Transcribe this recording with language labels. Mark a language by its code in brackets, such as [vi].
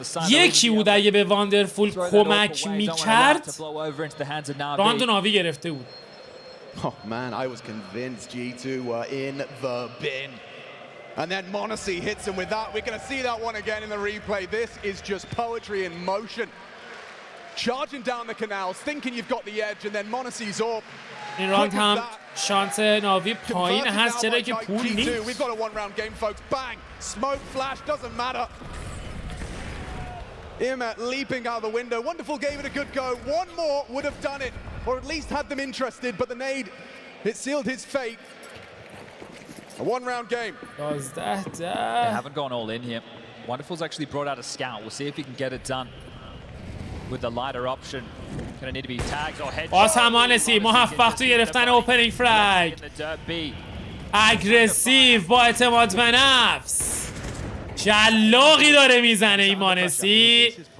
[fa] یکی بود اگه به واندرفول کمک میکرد راند و ناوی گرفته بود. [en] Oh man, I was convinced G2 were in the bin. And then Monesi hits him with that. We're going to see that one again in the replay. This is just poetry in motion. Charging down the canals, thinking you've got the edge, and then Monesi's up. [fa] این راند هم شانس ناوی پایین هست چرا که پول نیست. [en] We've got a one-round game, folks. Bang! Smoke flash, doesn't matter. Imet leaping out the window. Wonderful gave it a good go. One more would have done it, or at least had them interested, but the nade, it sealed his fate. A one-round game. They haven't gone all in here. Wonderful's actually brought out a scout. We'll see if he can get it done with the lighter option. Gonna need to be tagged or headshots. [fa] باز هم مانسی موفق تو گرفتن اوپنینگ فرگ. اگریسیو با اعتماد به نفس. جلاقی داره میزنه این مانسی.